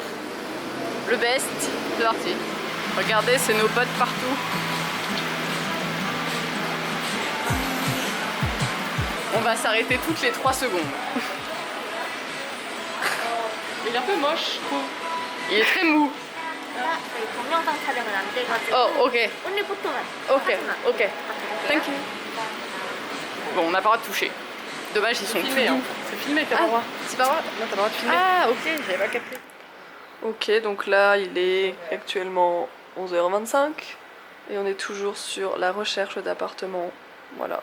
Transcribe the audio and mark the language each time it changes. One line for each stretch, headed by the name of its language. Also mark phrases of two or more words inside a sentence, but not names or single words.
French: Le best, c'est parti. Regardez, c'est nos potes partout. On va s'arrêter toutes les 3 secondes. Il est un peu moche, je trouve. Il est très mou.
Korean: 동영상 촬영은 안 돼가지고
French: Oh, ok.
Korean: 오늘 포토만
English: Ok, ok. Thank you.
French: Bon, on n'a pas le droit de toucher. Dommage, ils sont Filmé, tout hein. doux. C'est filmé, t'as pas le droit. C'est pas vrai? Non, t'as le droit de filmer. Ah, ok, j'avais pas capté. Ok, donc là il est actuellement 11h25 et on est toujours sur la recherche d'appartements. Voilà,